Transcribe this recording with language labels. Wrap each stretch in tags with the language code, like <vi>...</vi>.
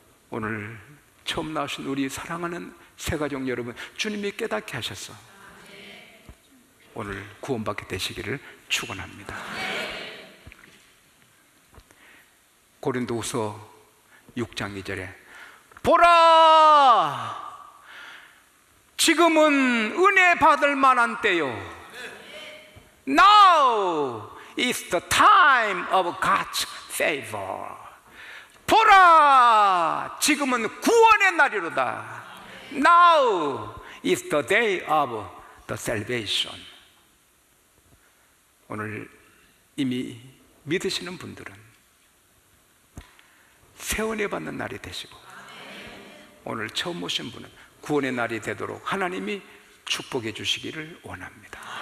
<ko>오늘 처음 나오신 우리 사랑하는 새가족 여러분, 주님이 깨닫게 하셔서 오늘 구원받게 되시기를 축원합니다. 고린도후서 6장 2절에 보라, 지금은 은혜 받을 만한 때요.</ko> <en>Now is the time of God's favor.</en> <ko>보라, 지금은 구원의 날이로다.</ko> <en>Now is the day of the salvation.</en> <ko>오늘 이미 믿으시는 분들은 새 은혜 받는 날이 되시고, 오늘 처음 오신 분은 구원의 날이 되도록 하나님이 축복해 주시기를 원합니다.</ko>